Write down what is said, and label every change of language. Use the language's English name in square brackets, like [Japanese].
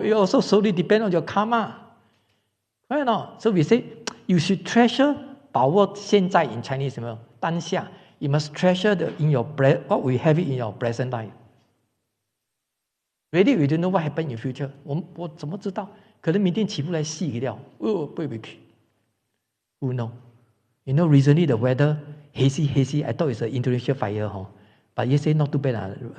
[English] It also solely depends on your karma. Right or not? So we say, you should treasure [Chinese] 把握现在 [English] in Chinese [Chinese] 什么当下 [English] You must treasure what we have it in your present life. Really, we don't know what happened in future. [Chinese] 我怎么知道？可能明天起不来细掉，不会去。 [English] Who know? Recently the weather hazy. I thought it's an Indonesia fire, but yesterday not too bad.